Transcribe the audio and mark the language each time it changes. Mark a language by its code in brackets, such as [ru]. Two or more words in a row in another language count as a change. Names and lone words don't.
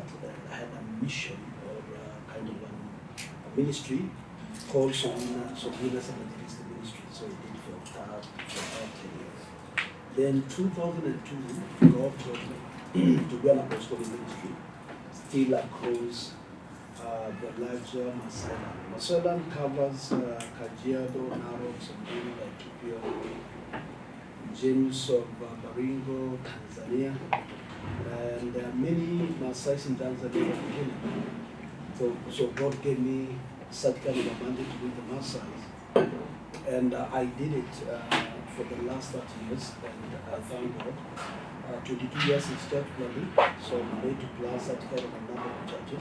[en] And I had a mission, or kind of a ministry called Sobina's Evangelistic Ministry. So I did for about 10 years. Then 2002, God told me to be an apostolic ministry, still across the larger Maasai. Maasai land covers Kajiado, Narok, Samburu, Laikipia, James of Baringo, Tanzania, and there are many Maasais in Tanzania and Kenya. So God gave me such kind of a mandate to do the Maasais. And I did it for the last 30 years, and I thank God. 22 years is church planning, so I'm ready to plan such kind of a number of churches.